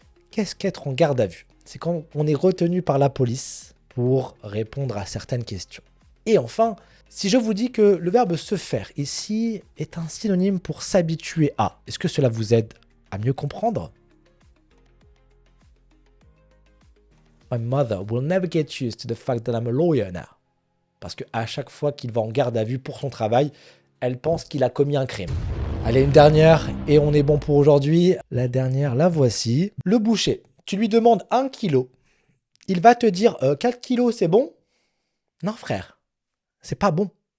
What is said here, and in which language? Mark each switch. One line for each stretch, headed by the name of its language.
French: Qu'est-ce qu'être en garde à vue? C'est quand on est retenu par la police pour répondre à certaines questions. Et enfin, si je vous dis que le verbe se faire ici est un synonyme pour s'habituer à, est-ce que cela vous aide à mieux comprendre?
English: My mother will never get used to the fact that I'm a lawyer now.
French: Parce qu'à chaque fois qu'il va en garde à vue pour son travail, elle pense qu'il a commis un crime. Allez, une dernière, et on est bon pour aujourd'hui. La dernière, la voici. Le boucher. Tu lui demandes 1 kilo. Il va te dire 4 kilos, c'est bon? Non, frère. C'est pas bon.